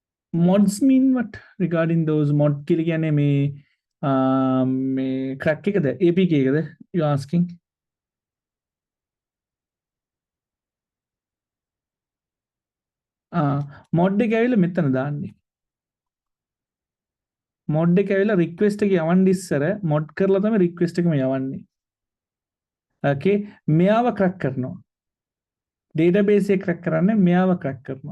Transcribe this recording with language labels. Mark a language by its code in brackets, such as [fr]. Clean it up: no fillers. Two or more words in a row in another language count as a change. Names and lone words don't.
[en] Mods mean what regarding those mod [si] කියලා කියන්නේ මේ crack එකද APK එකද [en] you asking? [si] mod එක ඇවිල්ලා මෙතන දාන්නේ. mod එක ඇවිල්ලා request එක යවන්න ඉස්සර mod කරලා තමයි request එකම යවන්නේ. okay මෙයාව crack කරනවා. database එක crack කරන්නේ මෙයාව crack කරනවා.